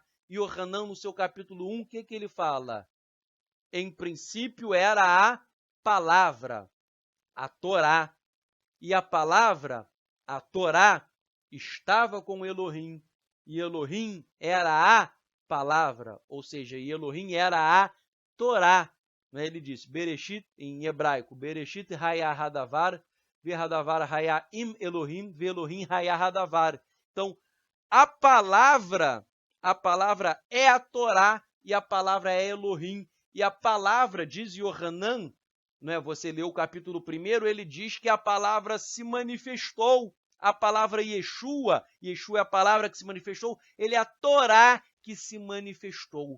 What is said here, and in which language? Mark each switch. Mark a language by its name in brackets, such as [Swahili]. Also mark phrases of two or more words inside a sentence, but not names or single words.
[Portuguese] E Yohanan, no seu capítulo 1, o que ele fala? Em princípio era a palavra, a Torá. E a palavra, a Torá, estava com Elohim. E Elohim era a palavra, ou seja, Elohim era a Torá. Ele disse, Bereshit, em hebraico, [Hebrew] בראשית היה הדבר, והדבר היה עם אלוהים, ואלוהים היה הדבר. [Portuguese] Então, a palavra é a Torá e a palavra é Elohim. E a palavra, diz Yohanan, né, você leu o capítulo 1, ele diz que a palavra se manifestou. A palavra Yeshua é a palavra que se manifestou, ele é a Torá que se manifestou.